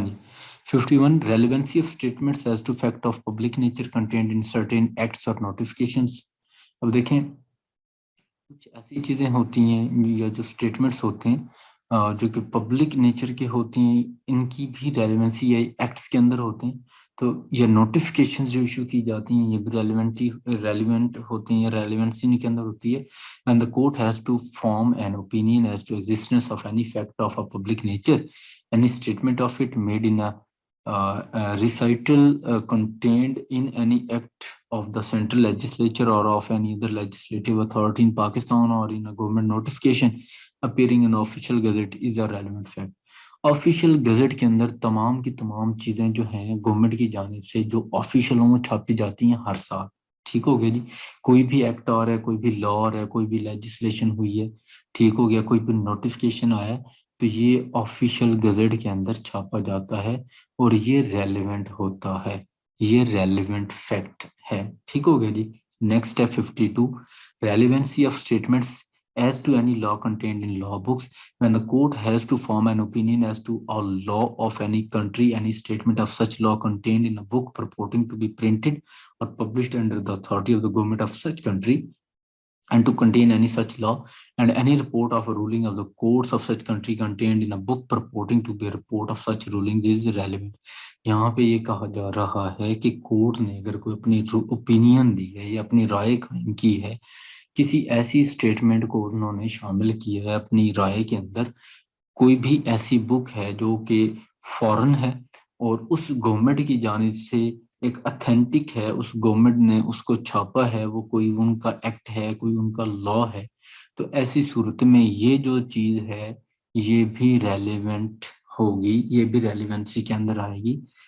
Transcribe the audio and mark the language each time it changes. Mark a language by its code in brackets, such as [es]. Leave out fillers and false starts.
[ur] ہاں جی 51 relevancy of statements as to fact of public nature contained in certain acts اور notifications. اب دیکھیں کچھ ایسی چیزیں ہوتی ہیں یا جو اسٹیٹمنٹس ہوتے ہیں جو کہ پبلک نیچر کے ہوتی ہیں، ان کی بھی ریلیونسی یا ایکٹس کے اندر ہوتے ہیں، تو یہ نوٹیفکیشنز جو ایشو کی جاتی ہیں یہ بھی ریلیونٹ ہوتی ہیں یا ریلیونسی ان کے اندر ہوتی ہے۔ [en] And the court has to form an opinion as to existence of any fact of a public nature. Any statement of it made in a recital contained in any act of the central legislature or of any other legislative authority in Pakistan or in a government notification appearing in official gazette is a relevant fact. [ur] Official gazette کے اندر تمام کی تمام چیزیں جو ہیں government کی جانب سے جو آفیشلوں میں چھاپی جاتی ہیں ہر سال، ٹھیک ہو گیا جی؟ کوئی بھی ایکٹ آ رہا ہے، کوئی بھی لا آ رہا ہے، کوئی بھی لیجسلیشن ہوئی ہے، ٹھیک ہو گیا، کوئی بھی نوٹیفکیشن آیا ہے، تو یہ آفیشیل گزٹ کے اندر چھاپا جاتا ہے اور یہ ریلیونٹ ہوتا ہے، یہ ریلیونٹ فیکٹ ہے، ٹھیک ہو گیا جی؟ نیکسٹ ہے 52 relevancy of statements [en] as to any law contained in law books. When the court has to form an opinion as to a law of any country, any statement of such law contained in a book purporting to be printed or published under the authority of the government of such country and to contain any such law, and any report of a ruling of the courts of such country contained in a book purporting to be a report of such rulings is relevant. [ur] یہاں پہ یہ کہا جا رہا ہے کہ court نے اگر کوئی اپنی اوپینین دی ہے یا اپنی رائے قائم کی ہے، کسی ایسی اسٹیٹمنٹ کو انہوں نے شامل کیا ہے اپنی رائے کے اندر، کوئی بھی ایسی بک ہے جو کہ فورن ہے اور اس گورنمنٹ کی جانب سے ایک اتھینٹک ہے، اس گورنمنٹ نے اس کو چھاپا ہے، وہ کوئی ان کا ایکٹ ہے، کوئی ان کا لا ہے، تو ایسی صورت میں یہ جو چیز ہے یہ بھی ریلیونٹ ہوگی، یہ بھی ریلیونسی کے اندر آئے گی۔